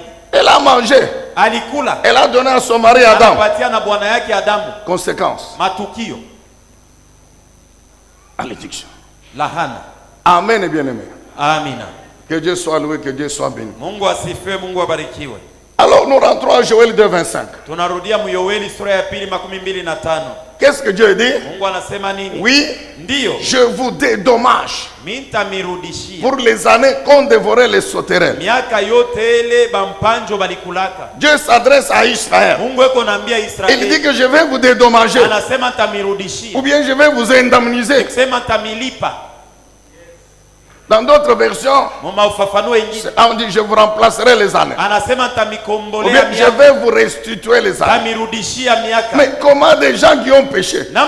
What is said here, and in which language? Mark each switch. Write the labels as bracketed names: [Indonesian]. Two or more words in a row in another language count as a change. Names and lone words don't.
[French] Elle a mangé. [Swahili] Alikula. [French] Elle a donné à son mari Adam. [Swahili] Anapatia na bwana yake Adamu. [French] Conséquence. [Swahili] Matukio. [French] Malédiction. [Swahili] Lahana. [French] Amen et bien-aimé. [Swahili] Amina. [French] Que Dieu soit loué, que Dieu soit béni. [Swahili] Mungu asifiwe, Mungu abarikiwe. [French] Alors nous rentrons à Joël 2:25. [Swahili] Tunarudia Yoeli sura ya 2:25. [French] Qu'est-ce que Dieu dit? [Swahili] Mungu anasema nini? [French] Oui, [Swahili] ndio, [French] je vous dédommage [Swahili] mitamirudishia [French] pour les années qu'ont dévoré les sauterelles. [Swahili] miaka yote ile bampanjo balikulaka. [French] Dieu s'adresse à Israël. [Swahili] Mungu eko naambia [French] Il [Swahili] Israeli. [French] dit que je vais vous dédommager. [Swahili] Anasema tamirudishia. [French] Ou bien je vais vous indemniser. [Swahili] Kusema tamilipa. [French] Dans d'autres versions, on dit je vous remplacerai les années. Ou bien je vais vous restituer les années. Mais comment des gens qui ont péché?